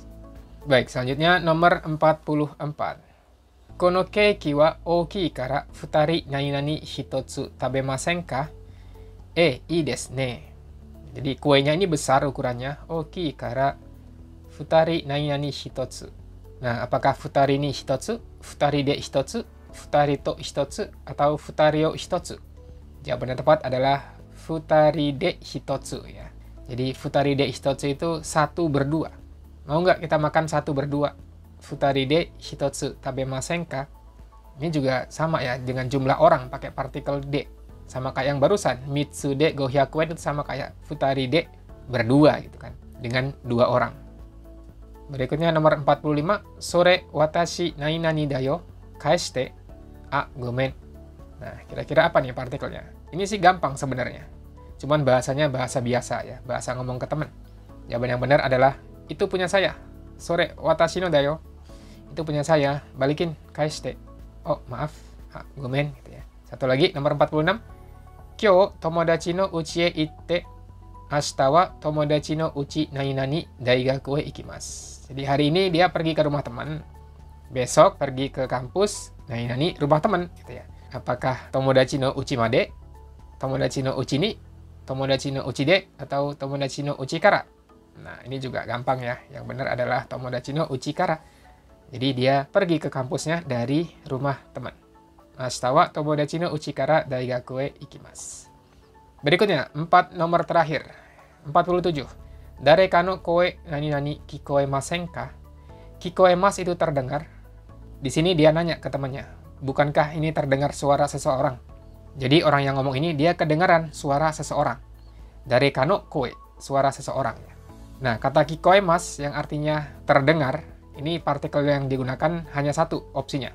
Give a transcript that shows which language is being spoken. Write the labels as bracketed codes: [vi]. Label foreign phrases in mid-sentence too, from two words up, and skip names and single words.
[id] Baik, selanjutnya nomor 44. [ja] このケーキは大きいから2なに一つ食べませんか? いいですね. [id] Jadi kuenya ini besar ukurannya, [ja] 大きいから2なに一つ. [id] Nah, apakah [ja] 2に一つ、2で一つ、2と一つ, atau 2を一つ? [id] Jawaban yang tepat adalah [ja] 2で一つ [id] ya. Jadi [ja] 2で一つ [id] itu 1 berdua. Mau nggak kita makan 1 berdua? [ja] 2で一つ食べませんか? [id] Ini juga sama ya dengan jumlah orang pakai partikel de. Sama kayak yang barusan, [ja] 三つで500円 [id] itu sama kayak 2 de berdua gitu kan, dengan 2 orang. Berikutnya nomor 45, [ja] それ私なにだよ、返して、ごめん. [id] Nah, kira-kira apa nih partikelnya? Ini sih gampang sebenarnya. Cuman bahasanya bahasa biasa ya, bahasa ngomong ke teman. Jawaban yang benar adalah, itu punya saya. [ja] それ私のだよ. [id] Itu punya saya, balikin, kaeshite. Oh, maaf, gomen gitu ya. Satu lagi, nomor 46. [ja] 今日友達の家へ行って、明日は友達の家なに大学へ行きます. [id] Jadi hari ini dia pergi ke rumah teman, besok pergi ke kampus, nani rumah teman gitu ya. [ja] Apakah 友達の家まで、友達の家に、友達の家で、atau 友達の家から? [id] Nah, ini juga gampang ya. Yang benar adalah [ja] 友達の家から. [id] Jadi dia pergi ke kampusnya dari rumah teman. [ja] 明日は友達の家から大学へ行きます. [id] Berikutnya, 4 nomor terakhir. 47. [ja] 誰かの声なに聞こえませんか? [id] Kikoemasu itu terdengar. Di sini dia nanya ke temannya, bukankah ini terdengar suara seseorang? Jadi orang yang ngomong ini dia kedengaran suara seseorang. [ja] 誰かの声, [id] suara seseorang. Nah, kata kikoemasu yang artinya terdengar, ini partikel yang digunakan hanya satu opsinya.